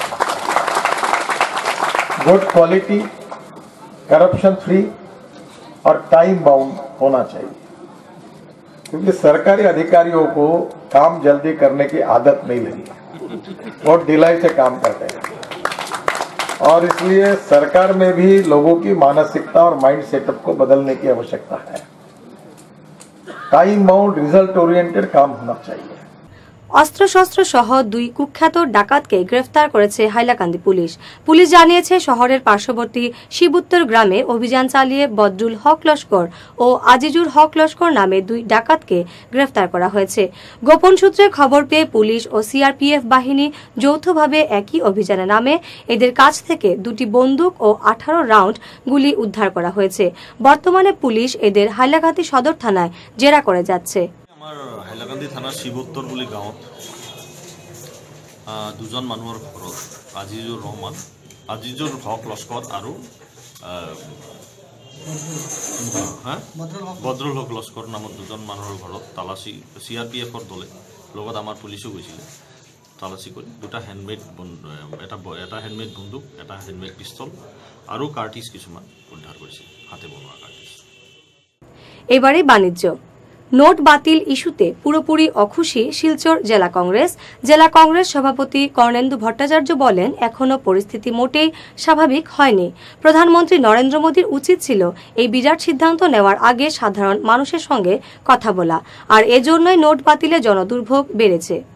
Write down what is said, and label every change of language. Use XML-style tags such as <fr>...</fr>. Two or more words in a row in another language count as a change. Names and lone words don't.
<en>good quality, corruption free</en> <hi>और</hi> <en>time bound</en> <hi>होना चाहिए, क्योंकि सरकारी अधिकारियों को काम जल्दी करने की आदत नहीं लगी, वो ढिलाई से काम करते हैं। और इसलिए सरकार में भी लोगों की मानसिकता और</hi> <en>mind setup</en> <hi>को बदलने की आवश्यकता है।</hi> <en>time bound, result oriented</en> <hi>काम होना चाहिए।</hi> <bn>অস্ত্রশস্ত্র সহ 2 কুখ্যাত ডাকাতকে গ্রেফতার করেছে হাইলাকান্দি পুলিশ। পুলিশ জানিয়েছে শহরের পার্শ্ববর্তী শিবুত্তর গ্রামে অভিযান চালিয়ে বদরুল হক লস্কর ও আজিজুর হক লস্কর নামে 2 ডাকাতকে গ্রেফতার করা হয়েছে। গোপন সূত্রে খবর পেয়ে পুলিশ ও সিআরপিএফ বাহিনী যৌথভাবে একই অভিযানে নামে এদের কাছ থেকে 2টি বন্দুক ও 18 রাউন্ড গুলি উদ্ধার করা হয়েছে। বর্তমানে পুলিশ এদের হাইলাকান্দি সদর থানায় জেরা করে যাচ্ছে।</bn> <as>আমাৰ হাইলাকান্দি থানাৰ শিৱোত্তৰ বুলি গাঁৱত দুজন মানুহৰ ঘৰত আজিজুৰ হক লস্কৰ আৰু বদৰুল হক লস্কৰ নামত দুজন মানুহৰ ঘৰত তালাচী CRPFৰ দলে লগত আমাৰ পুলিচো গৈছিলে। তালাচী কৰি 2টা হেণ্ডমেড এটা হেণ্ডমেড বন্দুক, এটা হেণ্ডমেড পিষ্টল আৰু কাৰ্টিজ কিছুমান উদ্ধাৰ কৰিছে, হাতে বনোৱা কাৰ্টিজ।</as> <bn>এবারে বাণিজ্য। নোট বাতিল ইস্যুতে পুরোপুরি অখুশি শিলচর জেলা কংগ্রেস সভাপতি কর্ণেন্দু ভট্টাচার্য বলেন, এখনো পরিস্থিতি মোটেই স্বাভাবিক হয়নি। প্রধানমন্ত্রী নরেন্দ্র মোদীর উচিত ছিল এই বিরাট সিদ্ধান্ত নেওয়ার আগে সাধারণ মানুষের সঙ্গে কথা বলা, আর এজন্যই নোট বাতিলে জনদুর্ভোগ বেড়েছে।</bn>